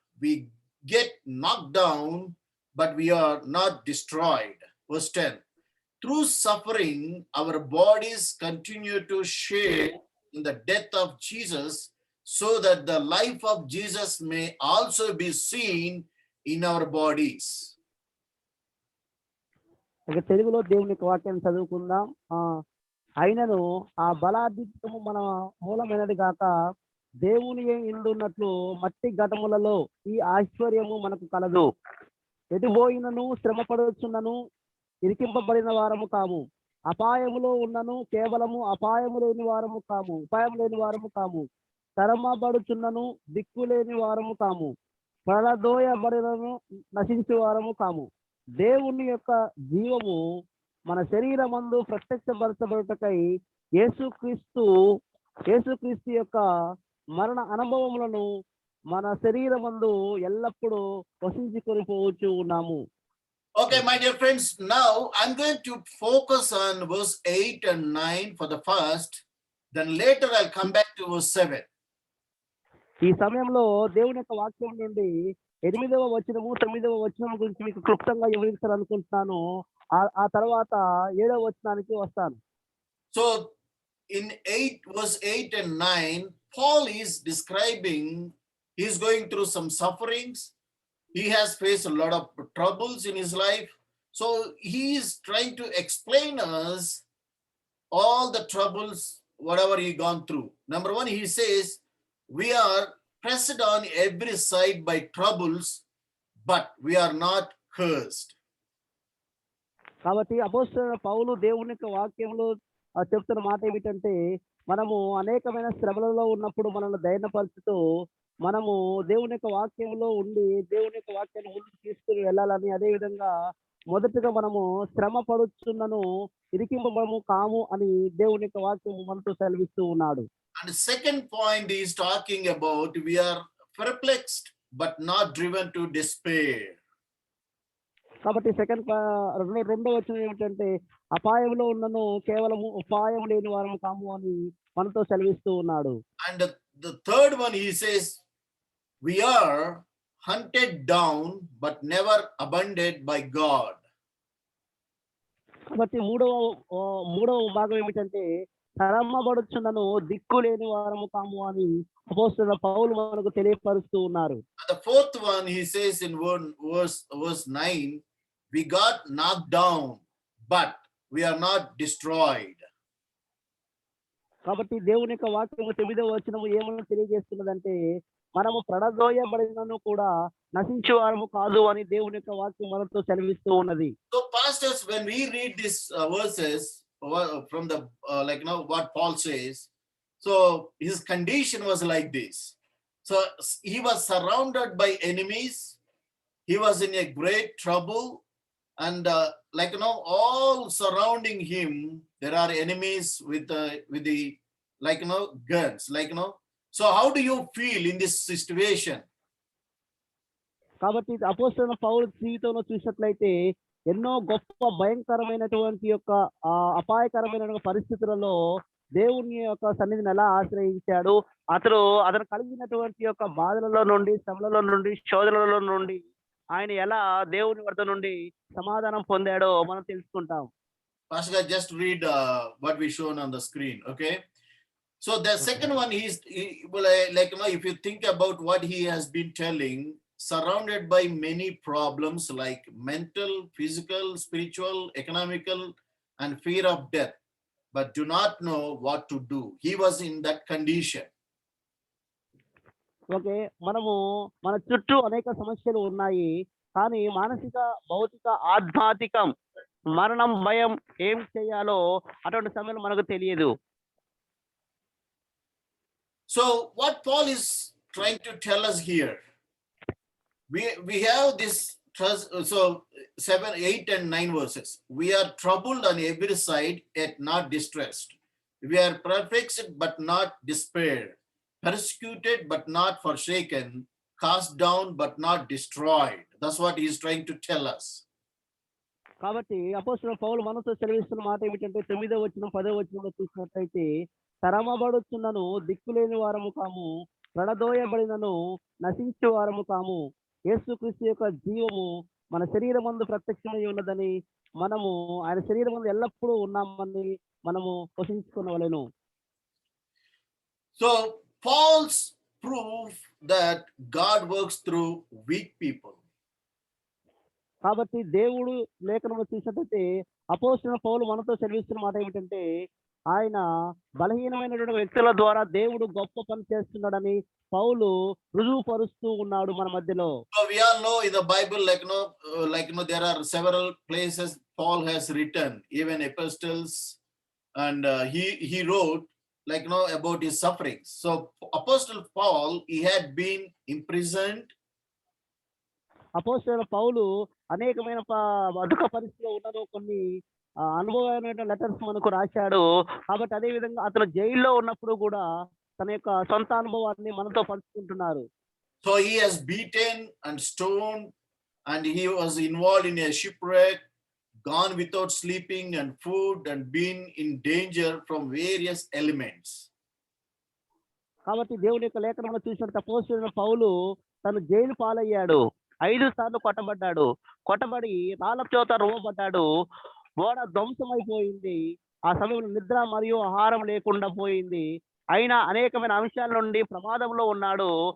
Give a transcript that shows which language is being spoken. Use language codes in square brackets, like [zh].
[en] We get knocked down, but we are not destroyed. Verse 10, through suffering, our bodies continue to share in the death of Jesus, so that the life of Jesus may also be seen in our bodies. [te] ఇక తెలుగులో దేవుని యొక్క వాక్యాన్ని చదువుకుందాం. అయినను ఆ బలాధిక్యము మన మూలమైనది గాక దేవుని ఇందున్నట్లు మట్టి ఘటములలో ఈ ఐశ్వర్యము మనకు కలదు. ఎటుపోయినను శ్రమపడుచున్నను ఇరికింపబడిన వారము కాము, అపాయములో ఉన్నను కేవలము ఉపాయం లేని వారము కాము, తరమబడుచున్నను దిక్కు లేని వారము కాము, పడదోయబడినను నశించే వారము కాము. దేవుని యొక్క జీవము మన శరీరమందు ప్రత్యక్షపరచబడుటకై యేసుక్రీస్తు యొక్క మరణ అనుభవములను మన శరీరమందు ఎల్లప్పుడూ వసించుకొని పోవచ్చు ఉన్నాము. [en] Okay, my dear friends, now I'm going to focus on verse 8 and 9 for the first, then later I'll come back to verse 7. [te] ఈ సమయంలో దేవుని యొక్క వాక్యం నుండి 8వ వచనము 9వ వచనం గురించి మీకు క్లుప్తంగా వివరించాలనుకుంటున్నాను. ఆ తర్వాత 7వ వచనానికి వస్తాను. [en] So in verse 8 and 9, Paul is describing he's going through some sufferings. He has faced a lot of troubles in his life. So he is trying to explain us all the troubles, whatever he gone through. Number one, he says, we are pressed on every side by troubles, but we are not cursed. [te] కాబట్టి అపోస్తలుడైన పౌలు దేవుని యొక్క వాక్యంలో చెప్తున్న మాట ఏమిటంటే మనము అనేకమైన శ్రమలలో ఉన్నప్పుడు మనల్ని ధైర్యపరుచుతూ మనము దేవుని యొక్క వాక్యంలో ఉండి దేవుని యొక్క వాక్యాన్ని ముందుకు తీసుకుని వెళ్ళాలని, అదే విధంగా మొదటిగా మనము శ్రమ పడుచున్నను ఇరికింపబడము కాము అని దేవుని యొక్క వాక్యం మనతో సెలవిస్తూ ఉన్నాడు. [en] And the second point is talking about we are perplexed but not driven to despair. [te] కాబట్టి రెండో వచనం ఏమిటంటే అపాయంలో ఉన్నను కేవలము ఉపాయం లేని వారము కాము అని మనతో సెలవిస్తూ ఉన్నాడు. [en] And the third one he says we are hunted down but never abandoned by God. [te] కాబట్టి మూడవ భాగం ఏమిటంటే తరమబడుచున్నను దిక్కు లేని వారము కాము అని అపోస్తలుడైన పౌలు మనకు తెలియపరుస్తూ ఉన్నారు. [en] The fourth one he says in verse 9, we got knocked down but we are not destroyed. [te] కాబట్టి దేవుని యొక్క వాక్యము 9వ వచనము ఏమని తెలియజేస్తున్నదంటే మనము పడదోయబడినను కూడా నశించే వారము కాదు అని దేవుని యొక్క వాక్యం మనతో సెలవిస్తూ ఉన్నది. [en] So pastors, when we read these verses from the what Paul says, so his condition was like this. So he was surrounded by enemies, he was in a great trouble, and all surrounding him there are enemies with the guns, so how do you feel in this situation? [te] కాబట్టి అపోస్తలుడైన పౌలు జీవితంలో చూసినట్లయితే ఎన్నో గొప్ప భయంకరమైనటువంటి యొక్క అపాయకరమైన పరిస్థితులలో దేవుని యొక్క సన్నిధిని ఎలా ఆశ్రయించాడు, అతను కలిగినటువంటి యొక్క బాధలలో నుండి, శ్రమలలో నుండి, శోధనలలో నుండి ఆయన ఎలా దేవుని వద్ద నుండి సమాధానం పొందాడో మనం తెలుసుకుంటాం. [en] Pastor guy, just read what we shown on the screen, okay? So the second one like if you think about what he has been telling, surrounded by many problems like mental, physical, spiritual, economical, and fear of death, but do not know what to do. He was in that condition. [te] Okay, మనము మన చుట్టూ అనేక సమస్యలు ఉన్నాయి, కానీ మానసిక, భౌతిక, ఆధ్యాత్మికం, మరణం, భయం, ఏం చేయాలో అటువంటి సమయంలో మనకు తెలియదు. [en] So what Paul is trying to tell us here, we have this so 7, 8 and 9 verses. We are troubled on every side, yet not distressed. We are perplexed but not despaired, persecuted but not forsaken, cast down but not destroyed. That's what he is trying to tell us. [te] కాబట్టి అపోస్తలుడైన పౌలు మనతో సెలవిస్తున్న మాట ఏమిటంటే 9వ వచనం 10వ వచనంలో చూసినట్లయితే, తరమబడుచున్నను, దిక్కులేని వారము కాము, ప్రణదోయబడినను, నశించే వారము కాము, యేసుక్రీస్తు యొక్క జీవము మన శరీరమందు ప్రత్యక్షమై ఉన్నదని, మనము ఆయన శరీరమందు ఎల్లప్పుడూ ఉన్నామని మనము పోషించుకునవలెను. [en] So Paul's proof that God works through weak people. [te] కాబట్టి దేవుడు లేఖనంలో చూసినట్లయితే అపోస్తలుడైన పౌలు మనతో సెలవిస్తున్న మాట ఏమిటంటే, ఆయన బలహీనమైనటువంటి వ్యక్తుల ద్వారా దేవుడు గొప్ప పని చేస్తున్నాడని పౌలు రుజువుపరుస్తూ ఉన్నాడు మన మధ్యలో. [en] So we all know in the Bible, there are several places Paul has written, even epistles, and he wrote about his sufferings. So Apostle Paul, he had been imprisoned. [te] అపోస్తలుడైన పౌలు అనేకమైన అదుక పరిస్థితిలో ఉన్నదో కొన్ని అనుభవమైన లెటర్స్ మనకు రాశాడు. కాబట్టి అదే విధంగా అతను జైల్లో ఉన్నప్పుడు కూడా తన యొక్క సొంత అనుభవాన్ని మనతో పంచుకుంటున్నారు. [en] So he has beaten and stoned, and he was involved in a shipwreck, gone without sleeping and food, and been in danger from various elements. [te] కాబట్టి దేవుని యొక్క లేఖనంలో చూసినట్టు అపోస్తలుడైన పౌలు తను జైలు పాలయ్యాడు, 5 సార్లు కొట్టబడి రాళ్ళ చేత రువ్వబడ్డాడు, ఓడ ధ్వంసమైపోయింది, ఆ సమయంలో నిద్ర మరియు ఆహారం లేకుండా పోయింది, అయినా అనేకమైన అంశాల నుండి ప్రమాదంలో ఉన్నాడు.